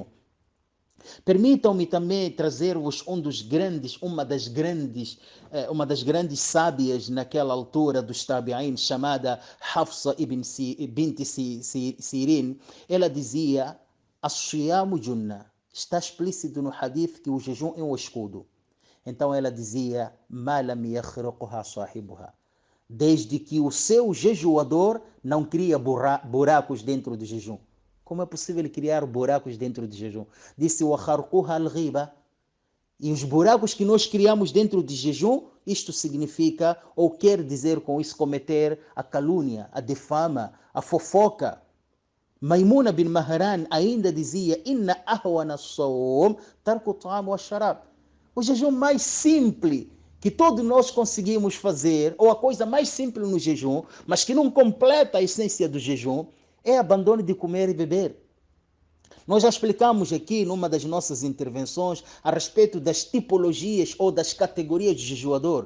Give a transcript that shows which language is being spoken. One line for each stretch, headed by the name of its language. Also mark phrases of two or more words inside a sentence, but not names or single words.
Portuguese: Permitam-me também trazer-vos uma das grandes sábias naquela altura dos Tabi'in, chamada Hafsa bint Sirin. Ela dizia:
Arabic: الصيام جنة.
Portuguese: Está explícito no hadith que o jejum é um escudo. Então ela dizia:
Arabic: ما لم يخرقها صاحبها.
Portuguese: Desde que o seu jejuador não cria buracos dentro do jejum. Como é possível criar buracos dentro do jejum? Disse:
Arabic: وَخَرْقُهَا الْغِيبَةِ.
Portuguese: E os buracos que nós criamos dentro de jejum, isto significa, ou quer dizer com isso, cometer a calúnia, a defama, a fofoca. Maimuna bin Mahran ainda dizia:
Arabic: إن أهون الصوم ترك الطعام والشراب.
Portuguese: O jejum mais simples que todos nós conseguimos fazer, ou a coisa mais simples no jejum, mas que não completa a essência do jejum, é abandono de comer e beber. Nós já explicamos aqui numa das nossas intervenções a respeito das tipologias ou das categorias de jejuador.